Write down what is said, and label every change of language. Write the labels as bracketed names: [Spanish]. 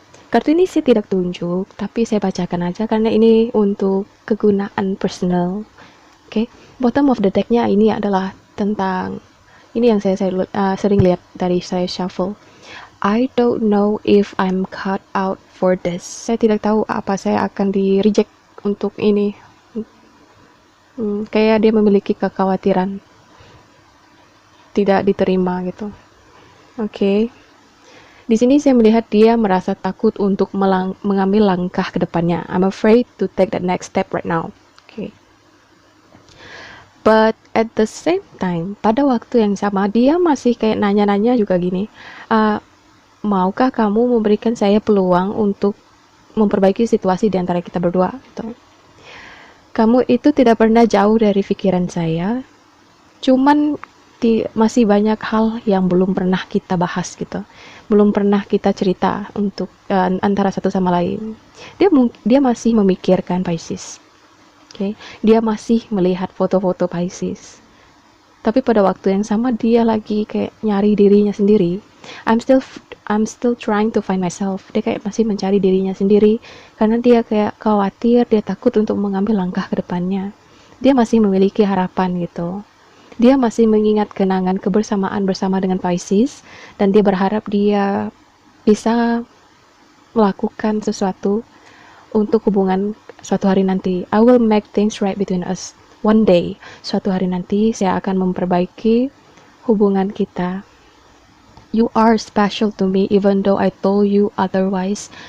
[Indonesian] Kartu ini saya tidak tunjuk, tapi saya bacakan aja karena ini untuk kegunaan personal. [English] Bottom of the deck- [Indonesian] nya ini adalah tentang ini yang saya sering lihat dari saya shuffle. [English] I don't know if I'm cut out for this. [Indonesian] Saya tidak tahu apa saya akan di reject untuk ini. Kayak dia memiliki kekhawatiran tidak diterima gitu. Oke. Di sini saya melihat dia merasa takut untuk mengambil langkah ke depannya. [English] I'm afraid to take the next step right now. [Indonesian] Oke. [English] But at the same time, [Indonesian] pada waktu yang sama dia masih kayak nanya-nanya juga gini. Maukah kamu memberikan saya peluang untuk memperbaiki situasi di antara kita berdua? Gitu. Kamu itu tidak pernah jauh dari pikiran saya. Cuman masih banyak hal yang belum pernah kita bahas gitu, belum pernah kita cerita untuk antara satu sama lain. Dia masih memikirkan Pisces, okay? Dia masih melihat foto-foto Pisces, tapi pada waktu yang sama dia lagi kayak nyari dirinya sendiri. [English] I'm still trying to find myself. [Indonesian] Dia kayak masih mencari dirinya sendiri karena dia kayak khawatir, dia takut untuk mengambil langkah ke depannya. Dia masih memiliki harapan gitu. Dia masih mengingat kenangan kebersamaan bersama dengan Pisces, dan dia berharap dia bisa melakukan sesuatu untuk hubungan suatu hari nanti. [English] I will make things right between us. One day, [Indonesian] suatu hari nanti saya akan memperbaiki hubungan kita. [English] You are special to me even though I told you otherwise.